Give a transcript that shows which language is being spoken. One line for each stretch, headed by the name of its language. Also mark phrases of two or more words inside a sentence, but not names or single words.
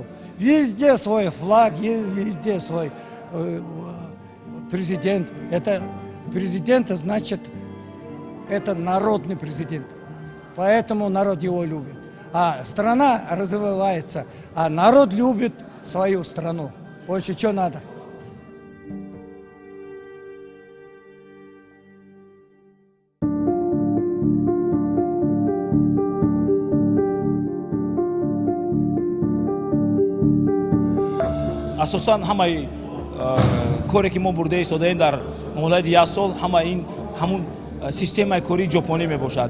Russian: Везде свой флаг, везде свой президент. Это президент, значит, это народный президент. Поэтому народ его любит. А страна развивается, а народ любит свою страну. Больше что надо?
Tajik: асосан ҳамаи коре ки мо бурда истодаем дар муҳлати 1 сол ҳама ин ҳамун системаи кори ҷопонӣ мебошад.